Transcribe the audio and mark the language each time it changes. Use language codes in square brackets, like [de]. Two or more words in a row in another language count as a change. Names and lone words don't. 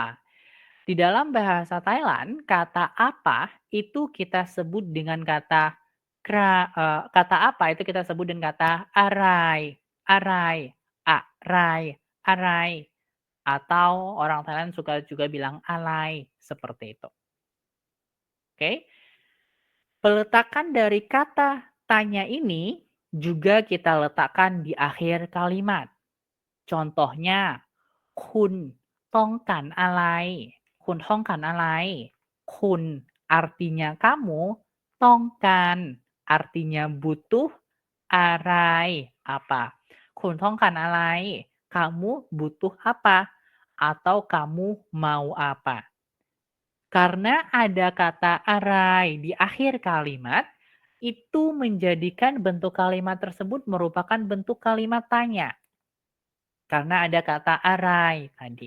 [id] Di dalam bahasa Thailand, kata apa itu kita sebut dengan kata kata apa itu kita sebut dengan kata arai, arai, arai, arai. Atau orang Thailand suka juga bilang alai, seperti itu. Oke. Peletakan dari kata tanya ini juga kita letakkan di akhir kalimat. Contohnya, [th] คุณ ต้องการอะไร คุณ ต้องการอะไร คุณ [id] artinya kamu, ต้องการ artinya butuh, อะไร apa. [th] คุณ ต้องการอะไร [id] kamu butuh apa atau kamu mau apa. Karena ada kata arai di akhir kalimat, itu menjadikan bentuk kalimat tersebut merupakan bentuk kalimat tanya. Karena ada kata arai tadi.